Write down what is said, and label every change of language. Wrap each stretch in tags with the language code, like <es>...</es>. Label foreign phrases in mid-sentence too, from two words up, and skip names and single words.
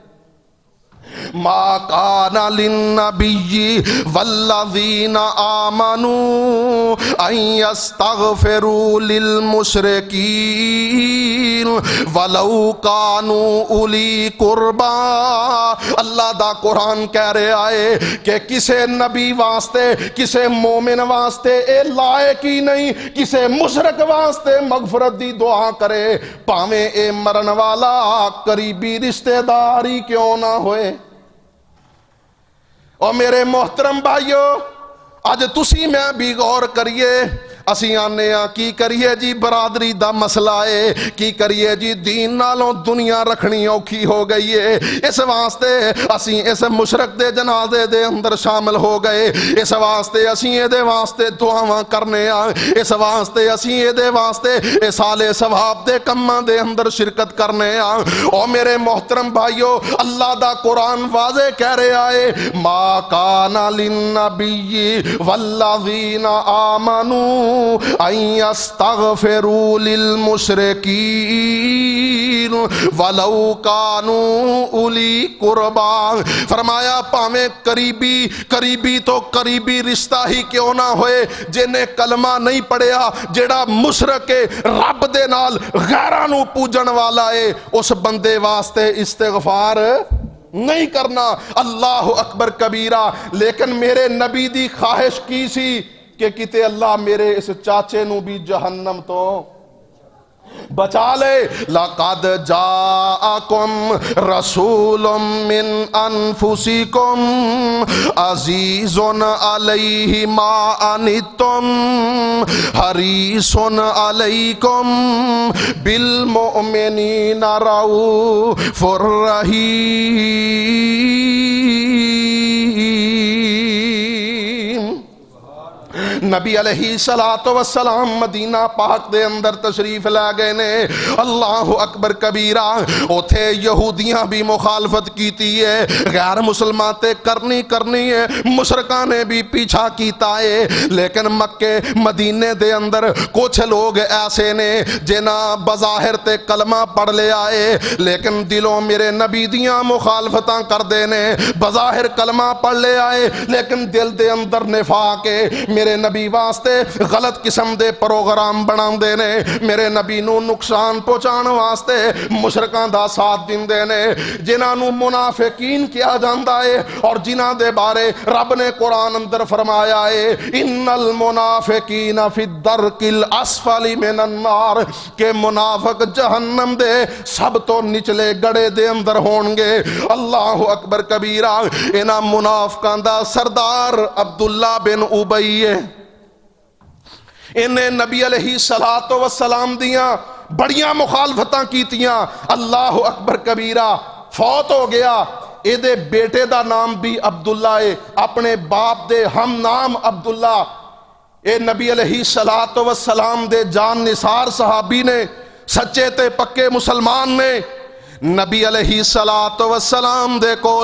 <ar>ما کان للنبی والذین آمنوا ان یستغفروا للمشرکین ولو کانوا اولی قربا۔</ar> <pa>اللہ دا قرآن کہہ رہا ہے کہ کسے نبی واسطے کسے مومن واسطے اے لائق ہی نہیں کسے مشرک واسطے مغفرت دی دعا کرے، پاویں اے مرن والا قریبی رشتہ داری کیوں نہ ہوئے۔ اور میرے محترم بھائیو، آج تسی میں بھی غور کریے، اسی آنے کی کریے جی برادری دا مسئلہ ہے، کی کریے جی دین نالوں دنیا رکھنی اوکھی ہو گئی ہے، اس واسطے اسی اس مشرک دے جنازے دے اندر شامل ہو گئے، اس واسطے اسی اے دے واسطے دعاواں کرنے اس واسطے اسی اے دے واسطے اصال ثواب دے کماں دے اندر شرکت کرنے اور میرے محترم بھائیو، اللہ دا قرآن واضح کہہ رہا ہے</pa> <ar>ما کان للنبی والذین آمنوا ان یستغفروا للمشرکین ولو کانوا اولی قربا۔</ar> <pa>فرمایا پاویں قریبی تو قریبی رشتہ ہی کیوں نہ ہوئے، جنہیں کلمہ نہیں پڑھیا، جیڑا مشرک رب دے نال غیراں نو پوجن والا ہے، اس بندے واسطے استغفار نہیں کرنا۔</pa> <ar>اللہ اکبر کبیرہ۔</ar> <pa>لیکن میرے نبی دی خواہش کی سی کہ کتے اللہ میرے اس چاچے نو بھی جہنم تو بچا لے۔</pa> <ar>لَقَدْ جَاءَكُمْ رَسُولٌ مِّنْ أَنفُسِكُمْ عَزِيزٌ عَلَيْهِ مَا عَنِتُّمْ حَرِيصٌ عَلَيْكُمْ بِالْمُؤْمِنِينَ رَءُوفٌ رَحِيمٌ۔</ar> <pa>نبی</pa> <ar>علیہ السلام</ar> <pa>مدینہ پاک دے اندر تشریف لے گئے نے،</pa> <ar>اللہ اکبر کبیرہ۔</ar> <pa>اوتھے یہودیاں بھی مخالفت کیتی ہے، غیر مسلمان تے کرنی ہے، مشرکاں نے بھی پیچھا کیتا ہے، لیکن مکے مدینے دے اندر کچھ لوگ ایسے نے جنہاں بظاہر تے کلمہ پڑھ لے آئے، لیکن دلوں میرے نبی دیاں مخالفتاں کر دینے، بظاہر کلمہ پڑھ لے آئے لیکن دل دے اندر نفاق ہے، میرے نبی واسطے غلط قسم دے پروگرام بنا دینے، میرے نبی نو نقصان پہنچان واسطے مشرکاں دا ساتھ دین دینے، جنہاں نو منافقین کیا جاندا ہے اور جنہاں دے بارے رب نے قرآن اندر فرمایا ہے</pa> <ar>ان المنافقین فی الدرک الاسفل من النار،</ar> <pa>کہ منافق جہنم دے سب تو نچلے گڑے دے اندر ہونگے۔</pa> <ar>اللہ اکبر کبیرہ۔</ar> <pa>انہاں منافقاں دا سردار عبداللہ بن ابی ہے، انہیں نبی</pa> <ar>علیہ السلام</ar> <pa>دیاں بڑیاں مخالفتاں کیتیاں،</pa> <ar>اللہ اکبر کبیرہ،</ar> <pa>فوت ہو گیا۔ اے دے بیٹے دا نام بھی عبداللہ ہے، اپنے باپ دے ہم نام عبداللہ۔ اے نبی</pa> <ar>علیہ السلام</ar> <pa>دے جان نثار صحابی نے، سچے تے پکے مسلمان نے، نبی</pa> <ar>علیہ السلام</ar> <pa>دے کول</pa>